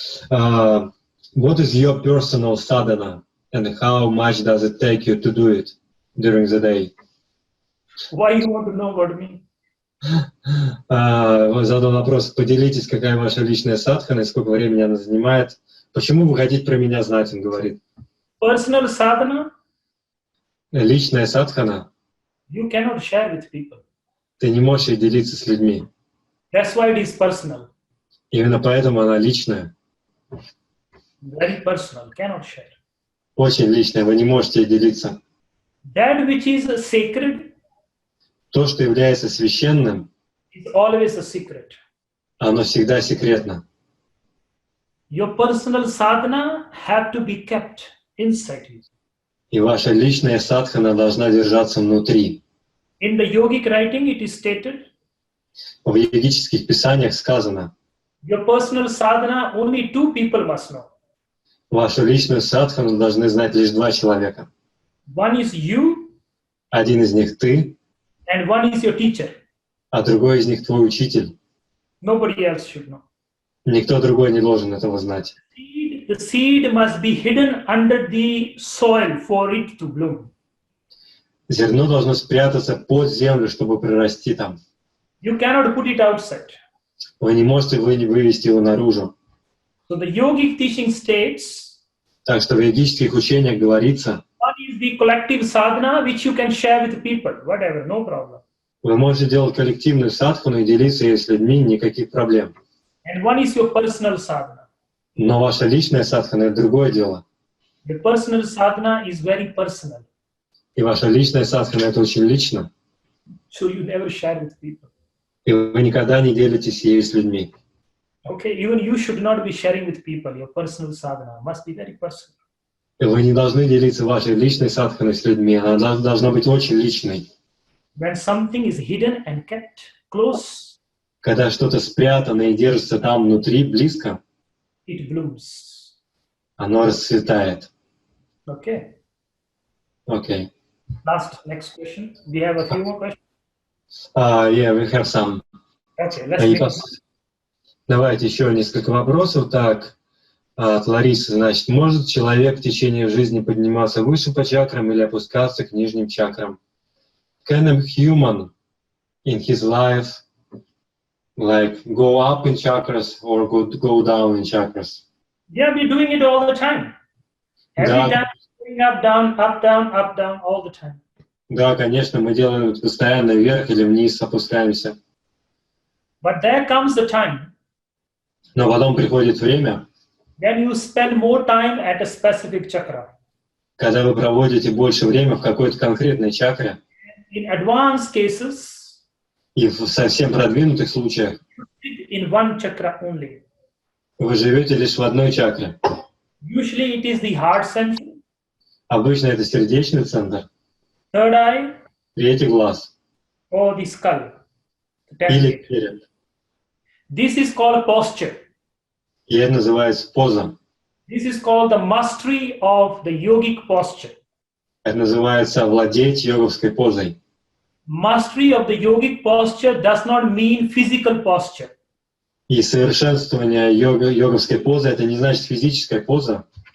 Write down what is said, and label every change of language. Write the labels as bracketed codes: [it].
[en] What is your personal sadhana and how much does it take you to do it during the day? Why you want to know about me? [ru] Задал вопрос, поделитесь, какая ваша личная садхана и сколько времени она занимает. Почему вы хотите про меня знать, он говорит. [en] Personal sadhana? [ru] Личная садхана. [en] You cannot share with people. [ru] Ты не можешь ей делиться с людьми. [en] That's why it is personal. [ru] Именно поэтому она личная. [en] Very personal, cannot share. [ru] Очень личное, вы не можете делиться. [en] That which is sacred [ru] То, что является священным, [en] is always a secret. [ru] оно всегда секретно. [en] Your personal sadhana have to be kept inside you. [ru] И ваша личная садхана должна держаться внутри. [en] In the yogic writing, it is stated, [ru] В йогических писаниях сказано, [en] your personal sadhana, only 2 people must know. [ru] вашу личную садхану должны знать лишь 2 человека. [en] One is you, [ru] Один из них ты, [en] and one is your teacher. [ru] а другой из них твой учитель. [en] Nobody else should know. [ru] Никто другой не должен этого знать. [en] The seed must be hidden under the soil for it to bloom. [ru] Зерно должно спрятаться под землю, чтобы прорасти там. [en] You cannot put it outside. [ru] Вы не можете вывести его наружу. [en] So the yogic teaching states, [ru] Так что в йогических учениях говорится, [en] one is the collective sadhana which you can share with people, whatever, no problem. [ru] вы можете делать коллективную садхану и делиться ею с людьми, никаких проблем. [en] And one is your personal sadhana. [ru] Но ваша личная садхана — это другое дело. [en] The personal sadhana is very personal. [ru] И ваша личная садхана — это очень лично. [en] So you never share with people. [ru] И вы никогда не делитесь ею с людьми. [en] Okay, even you should not be sharing with people. Your personal sadhana must be very personal. [ru] И вы не должны делиться вашей личной садханой с людьми. Она должна быть очень личной. [en] When something is hidden and kept close, [ru] Когда что-то спрятано и держится там внутри, близко, [en] it blooms. [ru] оно расцветает. [en] Okay. [ru] Окей. [en] Next question. We have a few more questions. Yeah, we have some. Okay, let's take it. [ru] Давайте еще несколько вопросов. Так, от Ларисы. Значит, может человек в течение жизни подниматься выше по чакрам или опускаться к нижним чакрам? [en] Can a human in his life like go up in chakras or go down in chakras? Yeah, we're doing it all the time. Every [ru] Да. [en] time, going up, down, all the time. [ru] Да, конечно, мы делаем это постоянно вверх или вниз опускаемся. [en] But there comes the time [ru] Но потом приходит время, [en] when you spend more time at a specific chakra. [ru] когда вы проводите больше времени в какой-то конкретной чакре, [en] In advanced cases, [ru] и в совсем продвинутых случаях [en] in one chakra only. [ru] вы живете лишь в одной чакре. [en] Usually it is the heart center, [ru] Обычно это сердечный центр, [en] third eye, [ru] третий глаз [en] or the skull. the [ru] или [en] template. [ru] череп. [en] This is called posture. [ru] И это называется поза. [en] This is called the mastery of the yogic posture. [ru] Это называется владеть йоговской позой. [en] Mastery of the yogic posture does not mean physical posture. [ru] И совершенствование йоговской позы — это не значит физическая поза.